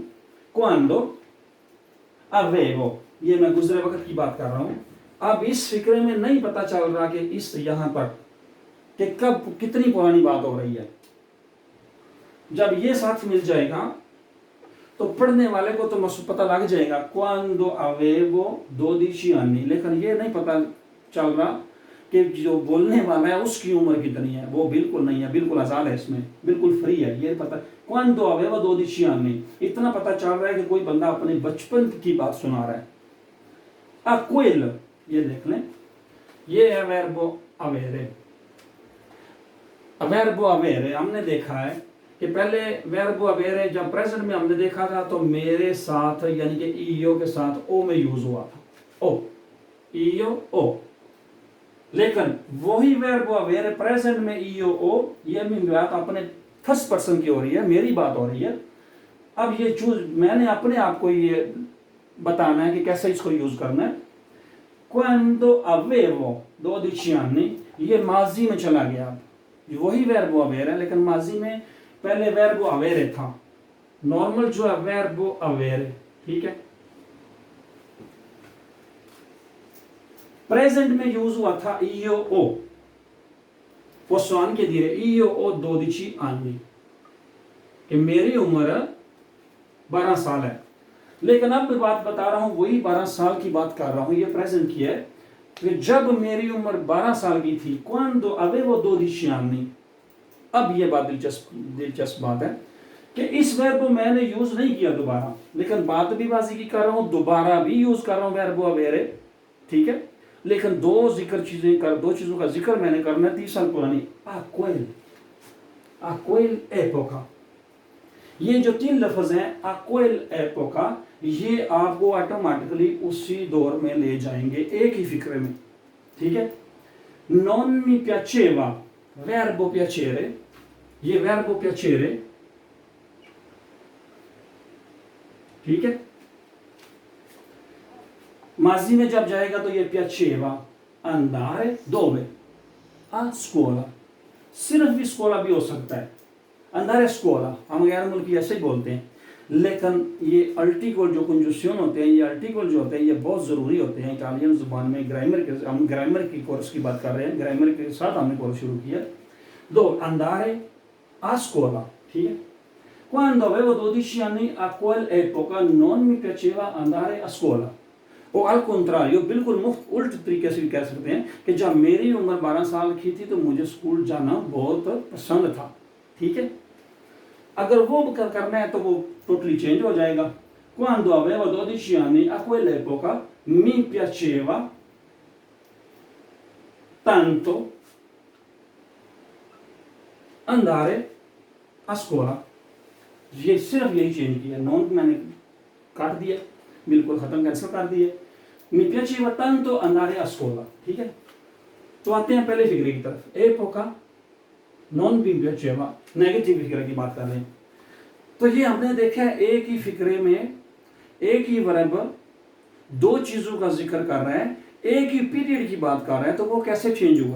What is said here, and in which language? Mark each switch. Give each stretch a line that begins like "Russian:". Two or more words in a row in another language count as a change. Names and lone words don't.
Italian: quando avevo,
Urdu: یہ میں گزرے وقت کی بات کر رہا ہوں. اب اس فقرے میں نہیں پتا چل رہا کہ اس یہاں پر کہ کب کتنی پرانی بات ہو رہی ہے. جب یہ ساتھ مل جائے گا تو پڑھنے والے کو تو پتا لگ جائے گا
Italian: quando avevo 12 anni,
Urdu: لیکن یہ نہیں پتا چل رہا کہ جو بولنے والا ہے اس کی عمر کتنی ہے. وہ بالکل نہیں ہے، بالکل آزاد ہے، اس میں بالکل فری ہے. یہ پتا
Italian: quando avevo 12 anni,
Urdu: اتنا پتا چل رہا ہے کہ کوئی بندہ اپنے بچپن کی بات سنا رہا ہے. quel, یہ دیکھ لیں، یہ ہے
Italian: verbo avere। verbo avere
Urdu: ہم نے دیکھا ہے کہ پہلے
Italian: verbo avere
Urdu: جب پریزنٹ میں ہم نے دیکھا تھا تو میرے ساتھ یعنی کہ io کے ساتھ o میں یوز ہوا تھا,
Italian: o, io o।
Urdu: لیکن وہی
Italian: verbo avere
Urdu: پریزنٹ میں
Italian: io o,
Urdu: یہ بھی بات اپنے
English: first person
Urdu: کی ہو رہی ہے، میری بات ہو رہی ہے. اب یہ چوز میں نے اپنے آپ کو یہ بتانا ہے کہ کیسے اس کو یوز کرنا ہے.
Italian: Quando avevo 12 anni,
Urdu: یہ ماضی میں چلا گیا. اب وہی
Italian: verbo avere
Urdu: ہے، لیکن ماضی میں پہلے
Italian: verbo avere
Urdu: था। نارمل جو ہے
Italian: verbo avere,
Urdu: ٹھیک ہے. پریزنٹ میں یوز ہوا تھا
Italian: io o, posso anche dire io ho 12 anni,
Urdu: کہ میری عمر 12 سال ہے. لیکن اب میں بات بتا رہا ہوں، وہی 12 سال کی بات کر رہا ہوں، یہ پریزنٹ کی ہے کہ جب میری عمر 12 سال کی تھی,
Italian: quando avevo 12 anni।
Urdu: اب یہ بات دلچسپ بات ہے کہ اس ورب کو میں نے یوز نہیں کیا دوبارہ، لیکن بات بھی باجی کی کر رہا ہوں، دوبارہ بھی یوز کر رہا ہوں, दोबारा भी यूज कर रहा हूं
Italian: verbo avere,
Urdu: ٹھیک ہے. لیکن دو چیزوں کا ذکر میں نے کرنا ہے 30 سال پرانی.
Italian: a quel epoca,
Urdu: یہ جو 3 لفظ ہیں
Italian: a quel epoca,
Urdu: یہ آپ کو آٹومیٹکلی اسی دور میں لے جائیں گے ایک ہی فقرے میں، ٹھیک ہے.
Italian: non mi piaceva, verbo piacere, ये verbo piacere,
Urdu: ٹھیک ہے. ماضی میں جب جائے گا تو یہ
Italian: piaceva andare dove, a scuola।
Urdu: صرف بھی اسکولا بھی ہو سکتا ہے,
Italian: andare a scuola
Urdu: ہم غیر ملکی ایسے ہی بولتے ہیں، لیکن یہ آرٹیکل جو کنجنکشن ہوتے ہیں، یہ آرٹیکل جو ہوتے ہیں، یہ بہت ضروری ہوتے ہیں اٹالین زبان میں. ہم گرامر کی کورس کی بات کر رہے ہیں، گرامر کے ساتھ ہم نے کورس شروع کیا.
Italian: दो andare a scuola,
Urdu: ٹھیک ہے.
Italian: Quando avevo 12 anni a quell'epoca non mi piaceva andare a scuola,
Urdu: और
Italian: al contrario
Urdu: بالکل مفت الٹ طریقے سے بھی کہہ سکتے ہیں کہ جب میری عمر 12 سال کی تھی تو مجھے سکول جانا بہت پسند تھا، ٹھیک ہے. اگر وہ کرنا ہے تو وہ ٹوٹلی چینج ہو جائے گا.
Italian: Quando avevo 12 anni a quell'epoca mi piaceva tanto andare a scuola।
Urdu: یہ صرف یہی چینج کیا، نان میں نے کاٹ دیا، بالکل ختم کینسل کر دیے.
Italian: Mi piaceva tanto andare a scuola,
Urdu: ٹھیک ہے. تو آتے ہیں پہلے فقرے کی طرف.
Italian: epoca non
Urdu: भी piaceva, نیگیٹو فقرے کی بات کر رہے ہیں. تو یہ ہم نے دیکھا ہے ایک ہی فقرے میں ایک ہی ورب دو چیزوں کا ذکر کر رہا ہے، ایک ہی پیریڈ کی بات کر رہا ہے، تو وہ کیسے چینج ہوا ہے.